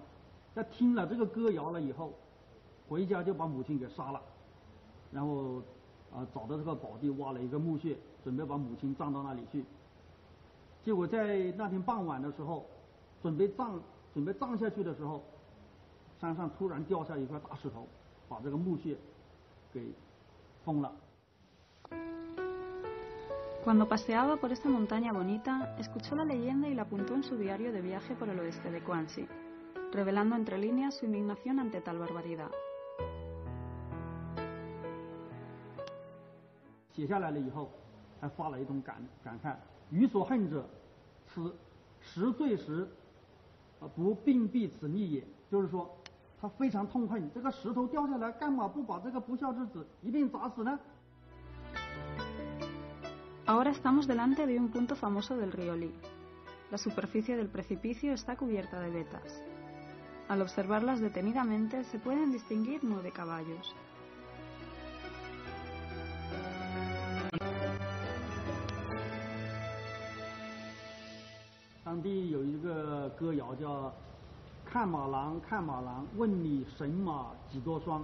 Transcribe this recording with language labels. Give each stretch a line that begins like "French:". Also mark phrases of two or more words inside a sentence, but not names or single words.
Chinese: 在听了这个歌谣了以后，回家就把母亲给杀了，然后找到这个宝地挖了一个墓穴，准备把母亲葬到那里去。结果在那天傍晚的时候，准备葬下去的时候，山上突然掉下一块大石头，把这个墓穴给封了。
Spanish: Cuando paseaba por esa montaña bonita, escuchó la leyenda y la apuntó en su diario de viaje por el oeste de Guangxi, revelando entre líneas su indignación ante tal barbaridad.
Chinese: 写下来了以后，还发了一种感慨：予所恨者，此10岁时不并避此逆也。就是说，他非常痛恨这个石头掉下来，干嘛不把这个不孝之子一并砸死呢？
Spanish: Ahora estamos delante de un punto famoso del río Li. La superficie del precipicio está cubierta de vetas. Al observarlas detenidamente se pueden distinguir 9 caballos.
Chinese: " 当地有一个歌谣叫"看马郎，看马郎，问你神马几多双？